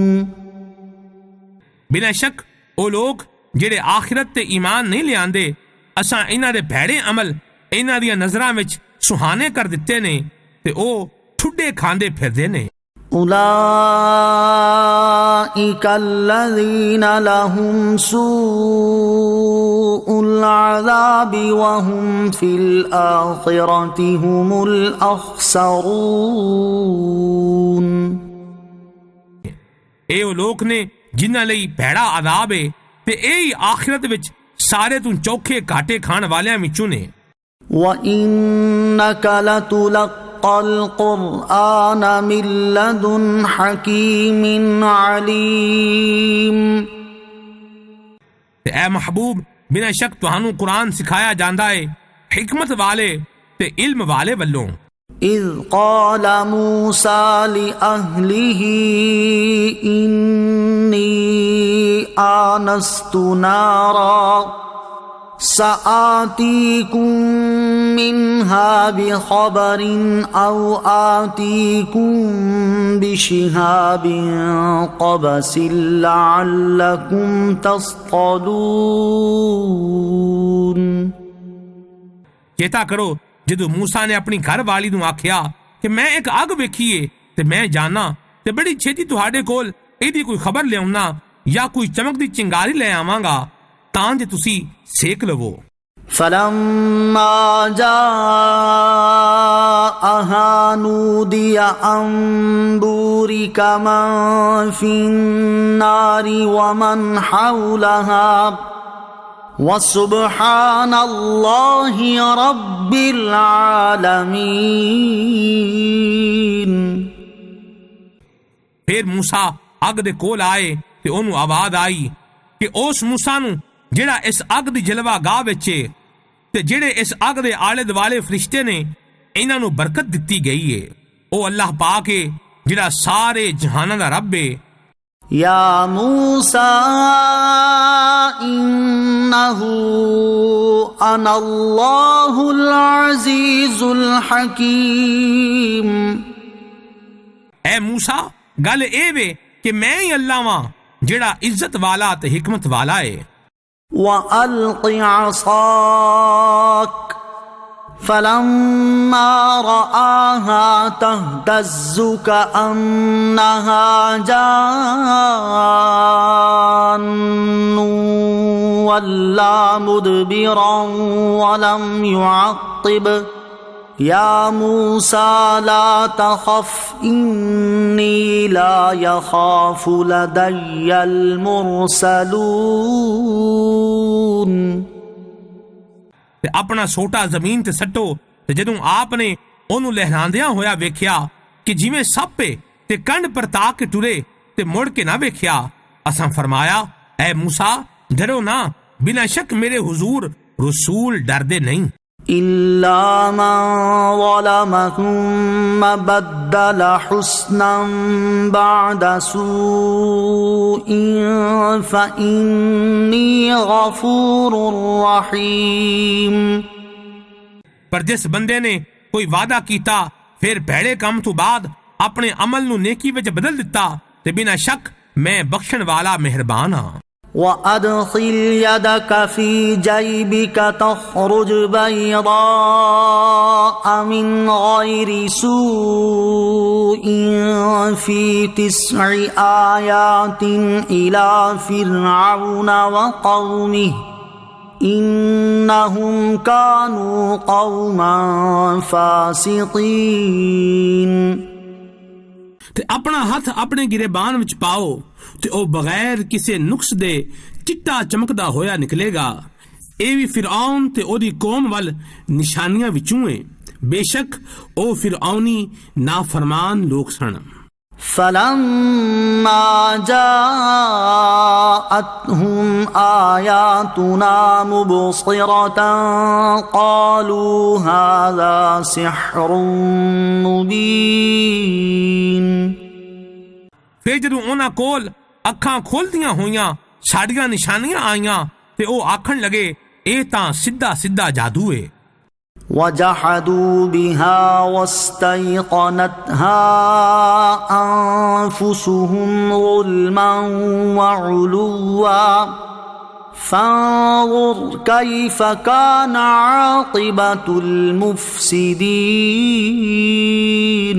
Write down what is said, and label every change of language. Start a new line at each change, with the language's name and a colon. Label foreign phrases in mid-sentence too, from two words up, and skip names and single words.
Punjabi: ਬਿਨਾਂ ਸ਼ੱਕ ਉਹ ਲੋਕ ਜਿਹੜੇ ਆਖਿਰਤ ਤੇ ਈਮਾਨ ਨਹੀਂ ਲਿਆਂਦੇ ਅਸਾਂ ਇਹਨਾਂ ਦੇ ਭੈੜੇ ਅਮਲ ਇਹਨਾਂ ਦੀਆਂ ਨਜ਼ਰਾਂ ਵਿੱਚ ਸੁਹਾਣੇ ਕਰ ਦਿੱਤੇ ਨੇ ਤੇ ਉਹ ਠੁੱਡੇ ਖਾਂਦੇ ਫਿਰਦੇ ਨੇ
Arabic: أولئك الذين لهم سوء العذاب وهم في الآخرة هم الأخسرون
Punjabi: ਇਹ ਉਹ ਲੋਕ ਨੇ ਜਿਨ੍ਹਾਂ ਲਈ ਭੈੜਾ ਅਜ਼ਾਬ ਹੈ ਤੇ ਇਹ ਹੀ ਆਖਿਰਤ ਵਿੱਚ ਸਾਰੇ ਤੋਂ ਚੌਖੇ ਘਾਟੇ ਖਾਣ ਵਾਲਿਆਂ ਵਿੱਚੋਂ ਨੇ
Arabic: وإنك لتلقى القرآن من لدن حكيم عليم
Punjabi: ਤੇ ਐ ਮਹਿਬੂਬ ਬਿਨਾਂ ਸ਼ੱਕ ਤੁਹਾਨੂੰ ਕੁਰਾਨ ਸਿਖਾਇਆ ਜਾਂਦਾ ਹੈ ਹਕਮਤ ਵਾਲੇ ਤੇ ਇਲਮ ਵਾਲੇ ਵੱਲੋਂ
Arabic: إذ قال موسى لأهله إني آنست نارا سآتيكم منها بخبر أو آتيكم بشهاب قبس لعلكم تصطلون
Punjabi: ਚੇਤਾ ਕਰੋ ਜਦੋਂ ਮੂਸਾ ਨੇ ਆਪਣੀ ਘਰ ਵਾਲੀ ਨੂੰ ਆਖਿਆ ਕਿ ਮੈਂ ਇੱਕ ਅੱਗ ਵੇਖੀਏ ਤੇ ਮੈਂ ਜਾਣਾ ਤੇ ਬੜੀ ਛੇਤੀ ਤੁਹਾਡੇ ਕੋਲ ਇਹਦੀ ਕੋਈ ਖਬਰ ਲਿਆਉਣਾ ਜਾਂ ਕੋਈ ਚਮਕਦੀ ਚਿੰਗਾਰੀ ਲੈ ਆਵਾਂਗਾ ਤਾਂ ਜੇ ਤੁਸੀਂ ਸੇਕ ਲਵੋ
Arabic: فلما جاءها نودي أن بورك من في النار ومن حولها وسبحان الله رب العالمين
Punjabi: ਫਿਰ ਮੂਸਾ ਅੱਗ ਦੇ ਕੋਲ ਆਏ ਤੇ ਉਹਨੂੰ ਆਵਾਜ਼ ਆਈ ਕਿ ਉਸ ਮੂਸਾ ਨੂੰ ਜਿਹੜਾ ਇਸ ਅੱਗ ਦੀ ਜਲਵਾਗਾਹ ਵਿੱਚ ਏ ਤੇ ਜਿਹੜੇ ਇਸ ਅੱਗ ਦੇ ਆਲੇ ਦੁਆਲੇ ਫਰਿਸ਼ਤੇ ਨੇ ਇਹਨਾਂ ਨੂੰ ਬਰਕਤ ਦਿੱਤੀ ਗਈ ਏ ਉਹ ਅੱਲਾਹ ਪਾਕ ਏ ਜਿਹੜਾ ਸਾਰੇ ਜਹਾਨਾਂ ਦਾ ਰੱਬ ਏ
Arabic: يا موسى إنه أنا الله العزيز الحكيم.
Punjabi: اے موسیٰ گل اے وے کہ میں ہی اللہ واں جڑا عزت والا تے حکمت والا ہے.
Arabic: وَأَلْقِ عَصَاكَ فَلَمَّا رَآهَا تَهْتَزُّ كَأَنَّهَا جَانٌّ وَلَّى مُدْبِرًا وَلَمْ يُعَقِّبْ. يَا مُوسَى لَا تَخَفْ إِنِّي لَا يَخَافُ لَدَيَّ الْمُرْسَلُونَ.
Punjabi: تے اپنا سوٹا زمین تے سٹو. تے جدوں آپ نے اونوں لہراندیاں ہویا ویکھیا کہ جویں سپ تے کنڈ پر تا کے ٹرے تے مڑ کے نہ ویکھیا، اساں فرمایا اے موسیٰ ڈرو نہ، بلا شک میرے حضور رسول ڈردے نہیں.
Arabic: إِلَّا مَنْ ظَلَمَ ثُمَّ بَدَّلَ حُسْنًا بَعْدَ سُوءٍ فَإِنِّي غَفُورٌ رَحِيمٌ.
Punjabi: پر جس بندے نے کوئی وعدہ کیتا پھر بھیڑے کام تو بعد اپنے عمل نو نیکی وچ بدل دیتا تے بنا شک میں بخشن والا مہربان ہاں.
Arabic: وَأَدْخِلْ يَدَكَ فِي جَيْبِكَ تَخْرُجْ بَيْضَاءَ مِنْ غَيْرِ سُوءٍ فِي 9 آيَاتٍ إِلَى فِرْعَوْنَ وَقَوْمِهِ إِنَّهُمْ كَانُوا قَوْمًا فَاسِقِينَ.
Punjabi: تے اپنا ہاتھ اپنے گریبان وچ پاؤ تے او بغیر کسے نقص دے چٹا چمکدا ہویا نکلے گا. اے وی فرعون تے او دی قوم ول نشانیاں وچوں ہیں، بے شک او فرعونی نافرمان لوگ سن.
Arabic: فَلَمَّا جَاءَتْهُمْ آيَاتُنَا مُبْصِرَةً قَالُوا هَذَا سِحْرٌ مُبِينٌ.
Punjabi: پھر جدوں انہاں کول اکھاں کھولدیاں ہویاں ساڈیاں نشانیاں آئیاں تے او آکھن لگے اے تاں سیدھا سیدھا جادو ہے.
Arabic: وَجَحَدُوا بِهَا وَاسْتَيْقَنَتْهَا أَنفُسُهُمْ ظُلْمًا وَعُلُوًّا فَانظُرْ كَيْفَ كَانَ عَاقِبَةُ الْمُفْسِدِينَ.